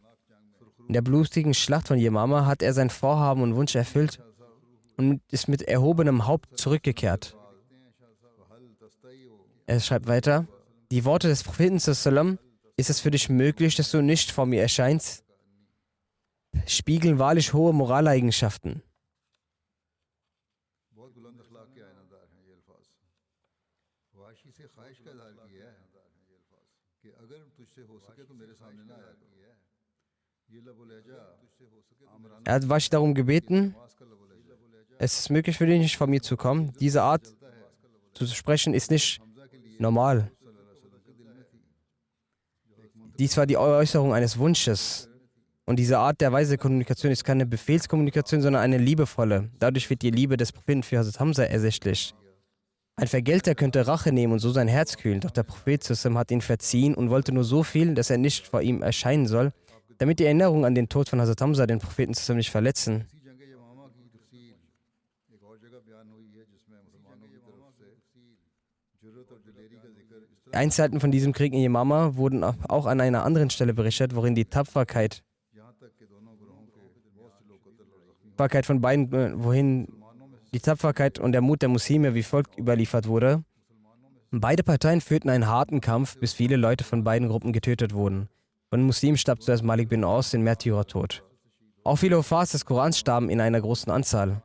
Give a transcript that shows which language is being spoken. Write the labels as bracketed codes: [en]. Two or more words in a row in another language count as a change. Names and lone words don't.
[de] In der blutigen Schlacht von Yemama hat er sein Vorhaben und Wunsch erfüllt und ist mit erhobenem Haupt zurückgekehrt. Er schreibt weiter, die Worte des Propheten sallam, ist es für dich möglich, dass du nicht vor mir erscheinst, spiegeln wahrlich hohe Moraleigenschaften. [ur] بہت بلند اخلاق کے آئینہ دار ہیں یہ الفاظ وحشی سے خواہش کا اظہار کیا ہے کہ اگر تجھ سے ہو سکے تو میرے سامنے نہ آیا کر یہ لب لہجہ تجھ سے ہو سکے آمرانہ [de] Er hat Washi darum gebeten, [ur] کا لب لہجہ [de] es ist möglich für dich nicht vor mir zu kommen. Diese Art zu sprechen ist nicht normal. Dies war die Äußerung eines Wunsches. Und diese Art der weise Kommunikation ist keine Befehlskommunikation, sondern eine liebevolle. Dadurch wird die Liebe des Propheten für Hazrat Hamza ersichtlich. Ein Vergelter könnte Rache nehmen und so sein Herz kühlen, doch der Prophet Sallam hat ihn verziehen und wollte nur so viel, dass er nicht vor ihm erscheinen soll, damit die Erinnerung an den Tod von Hazrat Hamza den Propheten Sallam nicht verletzen. [ur] اسی جنگ یمامہ کی تفصیل ایک اور جگہ بیان ہوئی ہے جس میں مسلمانوں کی طرف سے جرأت اور دلیری کا ذکر اس طرح [de] Einzelheiten von diesem Krieg in Yamama wurden auch an einer anderen Stelle berichtet, worin die Tapferkeit [ur] یہاں تک کہ دونوں گروہوں کے بہت سے لوگ قتل اور زخمی [de] von beiden, wohin die Tapferkeit und der Mut der Muslime wie folgt überliefert wurde. Beide Parteien führten einen harten Kampf, bis viele Leute von beiden Gruppen getötet wurden. Von den Muslimen starb zuerst Malik bin Aus den Märtyrertod. Auch viele Hufas des Korans starben in einer großen Anzahl.